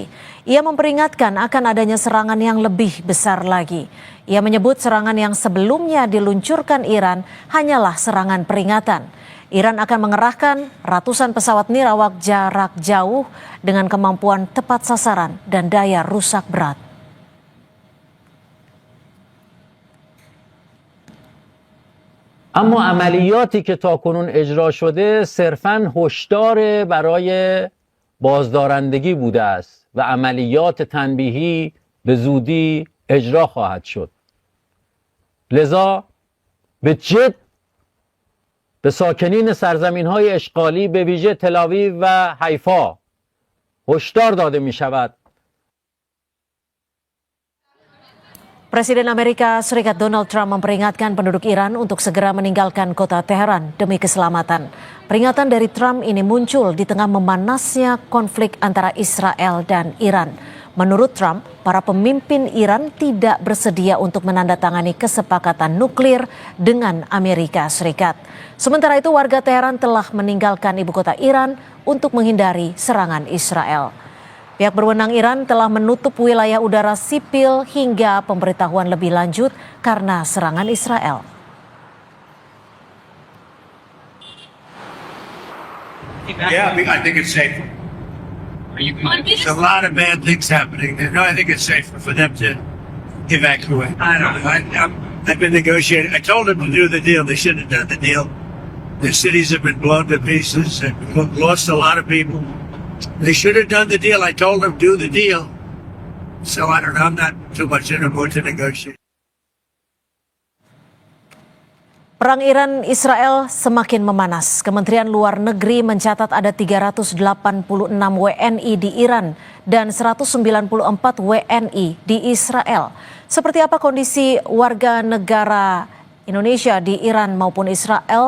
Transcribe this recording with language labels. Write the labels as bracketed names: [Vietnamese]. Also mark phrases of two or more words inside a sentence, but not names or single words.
[Indonesian] Ia memperingatkan akan adanya serangan yang lebih besar lagi. Ia menyebut serangan yang sebelumnya diluncurkan Iran hanyalah serangan peringatan. Iran akan mengerahkan ratusan pesawat nirawak jarak jauh dengan kemampuan tepat sasaran dan daya rusak berat. [Persian] اما عملیاتی که تاکنون اجرا شده صرفاً هشدار برای بازدارندگی بوده است و عملیات تنبیهی به زودی اجرا خواهد شد. لذا به جد به ساکنین سرزمین‌های اشغالی به ویژه تل‌آویو و حیفا هشدار داده می‌شود. [Indonesian] Presiden Amerika Serikat Donald Trump memperingatkan penduduk Iran untuk segera meninggalkan kota Teheran demi keselamatan. Peringatan dari Trump ini muncul di tengah memanasnya konflik antara Israel dan Iran. Menurut Trump, para pemimpin Iran tidak bersedia untuk menandatangani kesepakatan nuklir dengan Amerika Serikat. Sementara itu, warga Teheran telah meninggalkan ibu kota Iran untuk menghindari serangan Israel. Pihak berwenang Iran telah menutup wilayah udara sipil hingga pemberitahuan lebih lanjut karena serangan Israel. [English] Yeah, I think it's safer. There's a lot of bad things happening. No, I think it's safer for them to evacuate. I don't know. I've been negotiating. I told them to do the deal. They shouldn't have done the deal. The cities have been blown to pieces and lost a lot of people. They should have done the deal. I told them do the deal. So I don't know. I'm not too much in a mood to negotiate. [Indonesian] Perang Iran-Israel semakin memanas. Kementerian Luar Negeri mencatat ada 386 WNI di Iran dan 194 WNI di Israel. Seperti apa kondisi warga negara Indonesia di Iran maupun Israel?